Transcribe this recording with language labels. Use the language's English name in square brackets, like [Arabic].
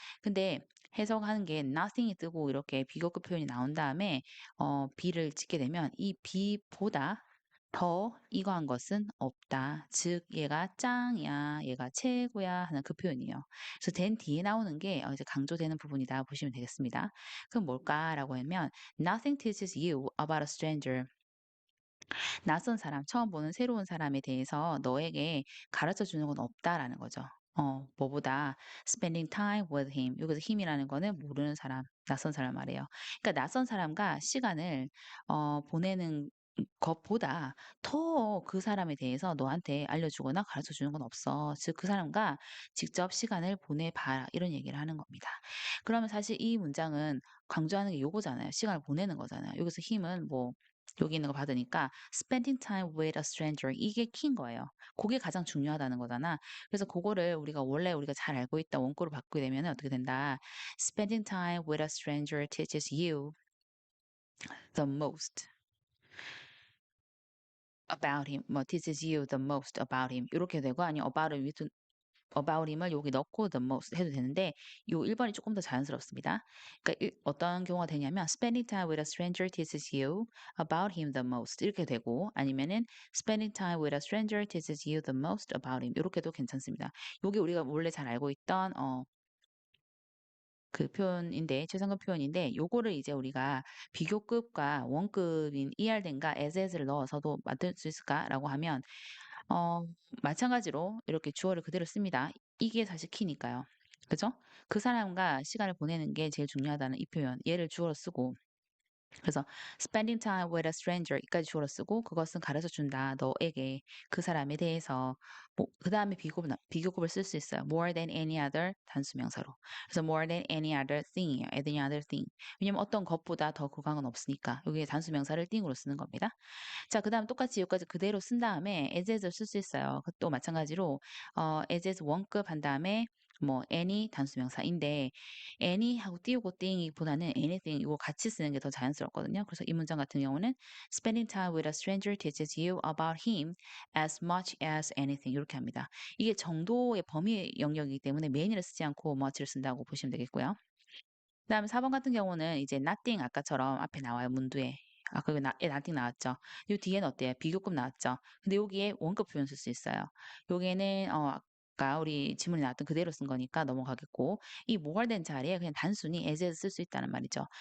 [Korean] 근데 해석하는 게 nothing이 뜨고 이렇게 비교급 표현이 나온 다음에 B를 짓게 되면 이 B보다 더 이거한 것은 없다. 즉 얘가 짱이야, 얘가 최고야 하는 그 표현이에요. 그래서 된 뒤에 나오는 게 이제 강조되는 부분이다 보시면 되겠습니다. 그럼 뭘까라고 하면 [English] Nothing teaches you about a stranger. [Korean] 낯선 사람, 처음 보는 새로운 사람에 대해서 너에게 가르쳐 주는 건 없다라는 거죠. 뭐보다 [English] spending time with him. [Korean] 여기서 him이라는 거는 모르는 사람, 낯선 사람 말이에요. 그러니까 낯선 사람과 시간을 보내는 것보다 더 그 사람에 대해서 너한테 알려주거나 가르쳐 주는 건 없어. 즉, 그 사람과 직접 시간을 보내봐라. 이런 얘기를 하는 겁니다. 그러면 사실 이 문장은 강조하는 게 요거잖아요. 시간을 보내는 거잖아요. 여기서 힘은 뭐 여기 있는 거 받으니까 [English] spending time with a stranger [Korean] 이게 키인 거예요. 그게 가장 중요하다는 거잖아. 그래서 그거를 우리가 원래 우리가 잘 알고 있다 원고를 바꾸게 되면 어떻게 된다? [English] Spending time with a stranger teaches you the most about him. 뭐 teaches you the most about him. [Korean] 이렇게 되고 아니면 [English] about him [Korean] 을 여기 넣고 the most 해도 되는데 요 1번이 조금 더 자연스럽습니다. 그러니까 어떤 경우가 되냐면 [English] spending time with a stranger teaches you about him the most 이렇게 되고 아니면은 spending time with a stranger teaches you the most about him 이렇게도 괜찮습니다. [Korean] 요게 우리가 원래 잘 알고 있던 그 표현인데 최상급 표현인데 요거를 이제 우리가 비교급과 원급인 ER된과 as를 넣어서도 만들 수 있을까라고 하면 어, 마찬가지로 이렇게 주어를 그대로 씁니다. 이게 사실 키니까요. 그죠? 그 사람과 시간을 보내는 게 제일 중요하다는 이 표현. 얘를 주어로 쓰고 그래서 [English] spending time with a stranger [Korean] 이까지 주어로 쓰고 그것은 가르쳐 준다. 너에게 그 사람에 대해서 뭐 그다음에 비교급을 쓸 수 있어요. [English] more than any other [Korean] 단수 명사로. 그래서 [English] more than any other thing이에요. any other thing. [Korean] 왜냐면 어떤 것보다 더 그강은 없으니까. 여기에 단수 명사를 thing으로 쓰는 겁니다. 자, 그다음 똑같이 여기까지 그대로 쓴 다음에 as as를 쓸 수 있어요. 또 마찬가지로 as as 원급 한 다음에 뭐 any 단수명사인데 any하고 띄우고 띵이보다는 anything 이거 같이 쓰는 게 더 자연스럽거든요. 그래서 이 문장 같은 경우는 [English] spending time with a stranger teaches you about him as much as anything 이렇게 합니다. [Korean] 이게 정도의 범위 영역이기 때문에 main을 쓰지 않고 much를 쓴다고 보시면 되겠고요. 그다음에 4번 같은 경우는 이제 nothing 아까처럼 앞에 나와요, 문두에. 아까 nothing 나왔죠. 요 뒤에는 어때요? 비교급 나왔죠. 근데 여기에 원급 표현 쓸 수 있어요. 여기에는 아까 우리 지문에 나왔던 그대로 쓴 거니까 넘어가겠고 이 more than 자리에 그냥 단순히 as에서 쓸 수 있다는 말이죠.